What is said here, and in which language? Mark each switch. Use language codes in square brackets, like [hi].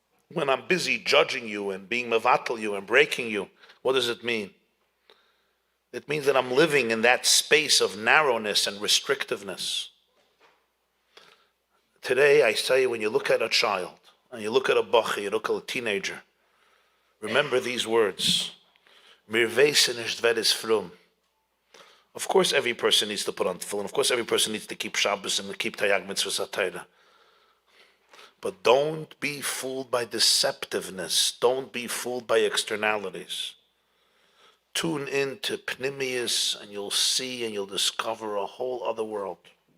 [en] When I'm busy judging you and being mevatel you and breaking you, what does it mean? It means that I'm living in that space of narrowness and restrictiveness. Today, I say, when you look at a child, and you look at a bachi, you look at a teenager, remember these words. [yi] Mir wissen nicht, wer ist frum. [en] Of course, every person needs to put on tefillin. Of course, every person needs to keep Shabbos and to keep Tayag mitzvahs HaTorah. But don't be fooled by deceptiveness. Don't be fooled by externalities. Tune in to Pnimius and you'll see and you'll discover a whole other world.